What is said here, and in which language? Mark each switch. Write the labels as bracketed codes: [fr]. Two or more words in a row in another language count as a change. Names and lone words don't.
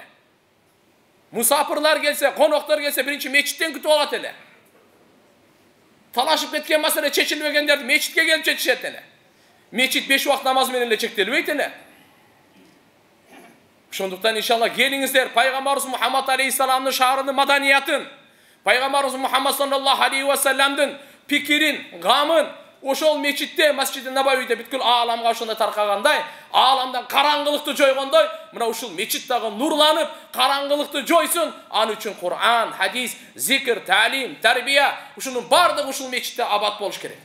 [ky] Мусапырлар келсе, коноктор келсе, биринчи мечиттен күтүп алат эле. Талашып кеткен маселе чечилбегендерди мечитке келип чечишет эле. Мечит 5 убак намаз менен эле чектелбейт эле. Ошондуктан иншалла келиңиздер, пайгамбарыбыз Мухаммад алейхиссаламдын шаарынын маданиятын, пайгамбарыбыз Мухаммад [ar] صلى الله عليه وسلم [ky] пикирин, гамын ошол мечитте, Масжиди Набавийде бүткүл ааламга ошондой таркагандай, ааламдан караңгылыкты жойгондой, мына ушул мечит дагы нурланып, караңгылыкты жойсун. Аны үчүн Кур'ан, хадис, зикр, таалим, тарбия, ушунун бардыгы ушул мечитте абат болуш керек.